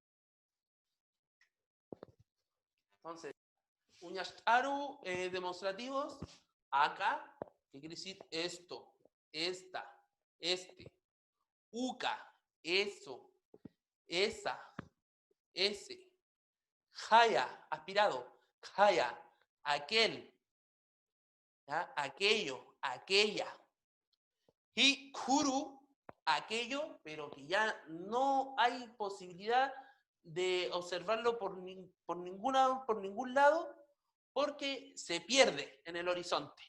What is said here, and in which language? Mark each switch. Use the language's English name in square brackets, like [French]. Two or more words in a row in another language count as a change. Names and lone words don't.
[Spanish] Entonces, uñashtaru demostrativos, acá, que quiere decir esto, esta, este, uka, eso, esa, ese, jaya, aspirado, jaya, aquel, ¿ya? Aquello, aquella, y kuru, aquello, pero que ya no hay posibilidad de observarlo por ningún lado, porque se pierde en el horizonte.